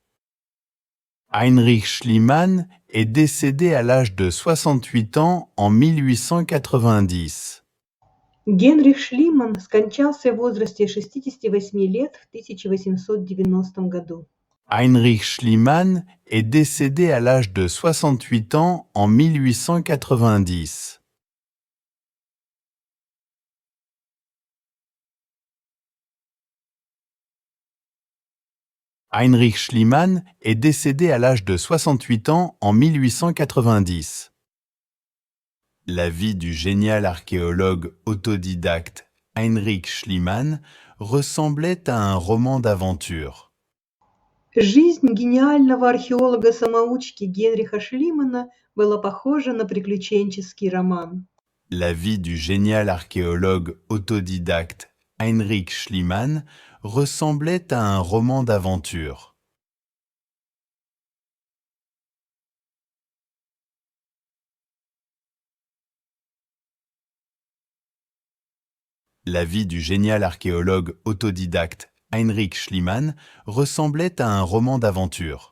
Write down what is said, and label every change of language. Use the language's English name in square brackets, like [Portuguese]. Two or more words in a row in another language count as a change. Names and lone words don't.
[French] Heinrich Schliemann est décédé à l'âge de 68 ans en 1890. [Russian] Генрих Шлиман скончался в возрасте 68 лет в 1890 году. [French] Heinrich Schliemann est décédé à l'âge de 68 ans en 1890. Heinrich Schliemann est décédé à l'âge de 68 ans en 1890. La vie du génial archéologue autodidacte Heinrich Schliemann ressemblait à un roman d'aventure. [Russian] Жизнь гениального археолога-самоучки Генриха Шлимана была похожа на приключенческий роман. [French] La vie du génial archéologue autodidacte Heinrich Schliemann ressemblait à un roman d'aventure. La vie du génial archéologue autodidacte Heinrich Schliemann ressemblait à un roman d'aventure.